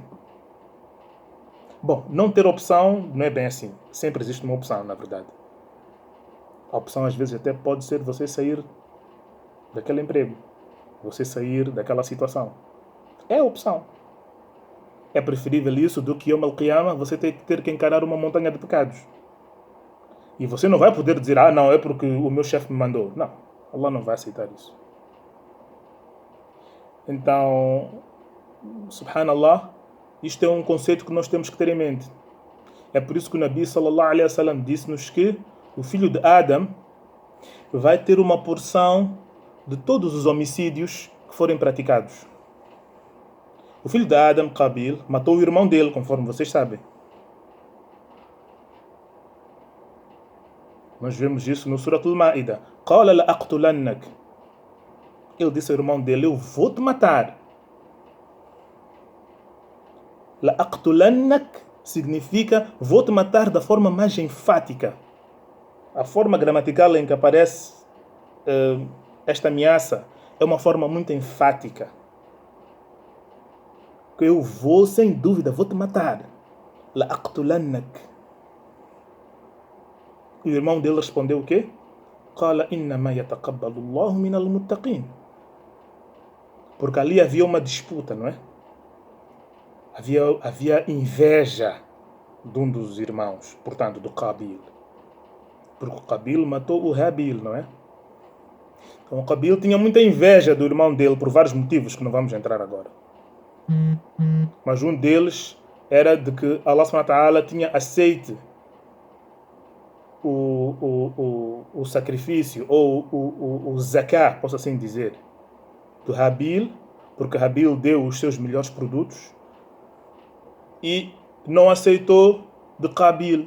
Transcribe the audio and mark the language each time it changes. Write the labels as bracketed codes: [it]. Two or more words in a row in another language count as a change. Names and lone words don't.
[pt] Bom, não ter opção não é bem assim. Sempre existe uma opção, na verdade. A opção às vezes até pode ser você sair daquele emprego, você sair daquela situação. É a opção. É preferível isso do que [ar] يوم القيامة [pt] você ter que encarar uma montanha de pecados. E você não vai poder dizer, não, é porque o meu chefe me mandou. Não, Allah não vai aceitar isso. Então, subhanallah, isto é um conceito que nós temos que ter em mente. É por isso que o [ar] نبي صلى الله عليه وسلم [pt] disse-nos que o filho de Adam vai ter uma porção de todos os homicídios que forem praticados. O filho de Adam, Qabil, matou o irmão dele, conforme vocês sabem. Nós vemos isso no Surat al-Ma'idah. [ar] قال لأقتلنك. [pt] Ele disse ao irmão dele, eu vou te matar. La'aqtulannak significa vou te matar da forma mais enfática. A forma gramatical em que aparece esta ameaça é uma forma muito enfática. Que eu vou, sem dúvida, vou te matar. La'aqtulannak. E o irmão dele respondeu o quê? [ar] قال إنما يتقبل الله من المتقين. [pt] Porque ali havia uma disputa, não é? Havia inveja de um dos irmãos, portanto, do Qabil. Porque o Qabil matou o Habil, não é? Então o Qabil tinha muita inveja do irmão dele por vários motivos que não vamos entrar agora. Mas um deles era de que [ar] الله سبحانه وتعالى [pt] tinha aceite o sacrifício ou o zakah, posso assim dizer, do Habil, porque Habil deu os seus melhores produtos e não aceitou de Qabil.